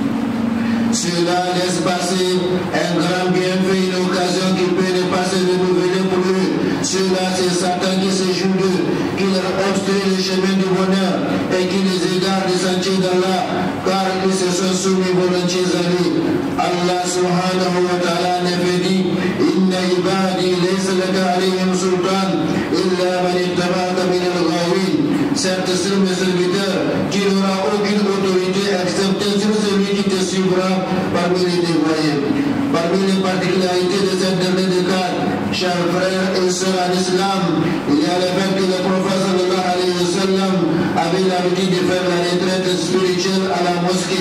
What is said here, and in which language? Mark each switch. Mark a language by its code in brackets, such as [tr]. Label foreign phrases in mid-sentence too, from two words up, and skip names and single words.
[fr] Cela laisse passer un grand bienfait, une occasion qui peut ne pas se renouveler pour eux. Cela, c'est Satan qui se joue d'eux, qui leur obstrue le chemin du bonheur et qui les égare des sentiers d'Allah, car ils se sont soumis volontiers à lui. [ar] الله الله سبحانه وتعالى [fr] ne fait dit [ar] إن عبادي ليس لك عليهم سلطان إلا من اتبعك من الغاوين. [fr] Certes, sur mes serviteurs, qui n'aura aucune autorité excepté sur celui qui te suivra parmi les dévoyés. Parmi les particularités de cette dernière décade, chers frères et sœurs en islam, il y a le fait que le prophète [ar] صلى الله عليه وسلم [fr] avait l'habitude de faire la retraite spirituelle à la mosquée.